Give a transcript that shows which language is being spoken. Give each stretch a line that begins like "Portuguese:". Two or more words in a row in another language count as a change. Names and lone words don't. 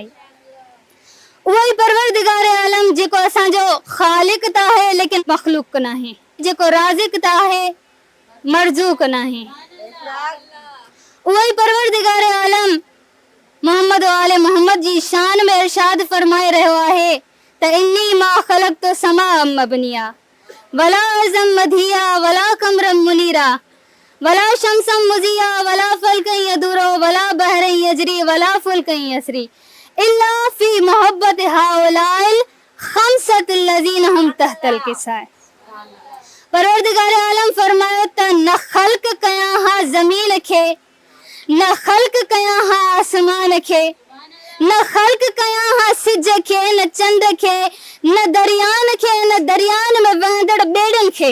Sindhi: उहो ई परवरदिगारे आलम जेको असांजो ख़ालिक त आहे लेकिन मख़लूक न आहे, जेको राज़िक त आहे मरज़ूक न आहे। उहो ई परवरदिगारे आलम मोहम्मद व आले मोहम्मद जी शान में इरशाद फरमाए रहियो आहे त
Arabic: إني ما خلقت سماء مبنية ولا أرضا مدحية ولا قمرا منيرا ولا شمسا مضيئة ولا فلكا يدور ولا بحرا يجري ولا فلكا يسري إلا في محبة هؤلاء الخمسة الذين هم تحت الكساء.
Sindhi: परवरदिगार आलम फरमायो त न ख़ल्क़ कया हा ज़मीन खे, न ख़ल्क़ कया हा आसमान खे, न ख़ल्क़ कया हा सिज खे, न चंड खे, न दरियान खे, न दरियान में वहंदड़ ॿेड़ियुनि खे।